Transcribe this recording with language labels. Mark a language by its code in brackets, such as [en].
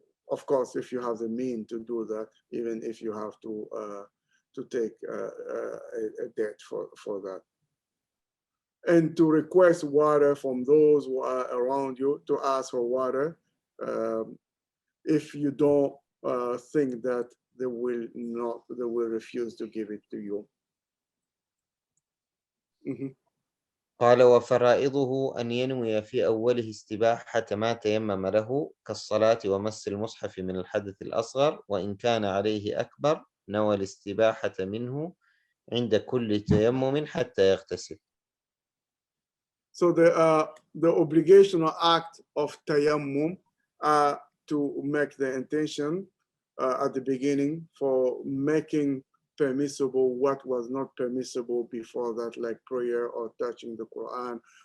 [en] Of course, if you have the means to do that, even if you have to take a debt for that. And to request water from those who are around you, to ask for water, if you don't think that they will refuse to give it to you. [ar] قال وفرائضه أن ينوي في أوله استباحة ما تيمم له كالصلاة ومس المصحف من الحدث الأصغر، وإن كان عليه أكبر نوى الاستباحة منه عند كل تيمم حتى يغتسل. [en] So the obligational act of tayammum to make the intention at the beginning for making permissible what was not permissible before that, like prayer or touching the Quran.